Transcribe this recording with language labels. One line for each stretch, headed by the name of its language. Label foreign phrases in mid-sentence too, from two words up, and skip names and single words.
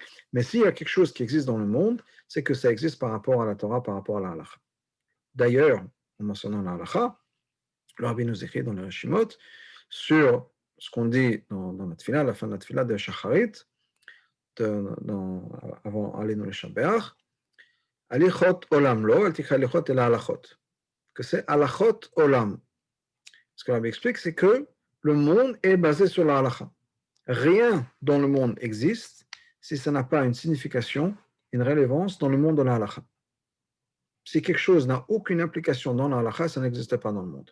French: Mais s'il y a quelque chose qui existe dans le monde, c'est que ça existe par rapport à la Torah, par rapport à la Halakha. D'ailleurs, en mentionnant la Halakha, le Rabbi nous écrit dans le Reshimot sur ce qu'on dit dans la Tfila, à la fin de la Tfila de Shacharit, avant d'aller dans le Shabbat,
Hebrew: הליכות עולם לו אל תקרי הליכות אלא הלכות,
French: que c'est
Hebrew: הלכות עולם.
French: Ce que Rabbi explique, c'est que le monde est basé sur la halakha. Rien dans le monde existe si ça n'a pas une signification, une relevance dans le monde de la halakha. Si quelque chose n'a aucune implication dans la halakha, ça n'existe pas dans le monde.